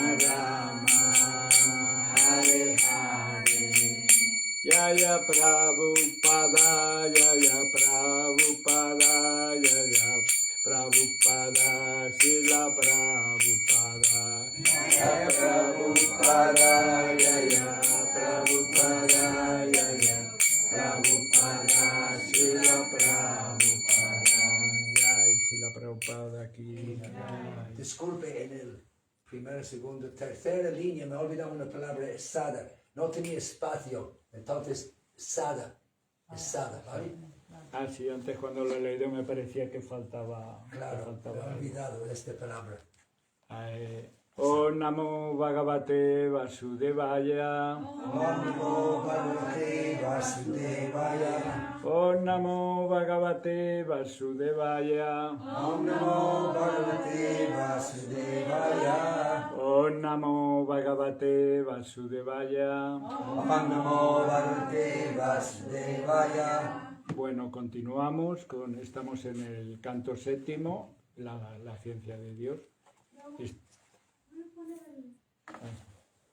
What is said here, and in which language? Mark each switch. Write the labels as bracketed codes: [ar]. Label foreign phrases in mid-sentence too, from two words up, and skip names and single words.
[sa] Rama Hare Hare Jaya Prabhupada Jaya Prabhupada Jaya Prabhupada Srila Prabhupada Jaya Prabhupada Jaya Prabhupada Jaya Prabhupada Srila Prabhupada Jaya Srila Prabhupada aquí. [es] Disculpe, en el primero, segundo, tercera línea me he olvidado una palabra, es sada. No tenía espacio, entonces sada, es sada, ¿vale? Ah, sí, antes cuando lo he leído me parecía que faltaba. Claro, me he olvidado de esta palabra. [sa] Om Namo Bhagavate Vasudevaya. Om Namo Bhagavate Vasudevaya. Om Namo Bhagavate Vasudevaya. Om Namo Bhagavate Vasudevaya. Om Namo Bhagavate Vasudevaya. Om Namo Bhagavate Vasudevaya. [es] Bueno, continuamos, estamos en el canto séptimo, la ciencia de Dios.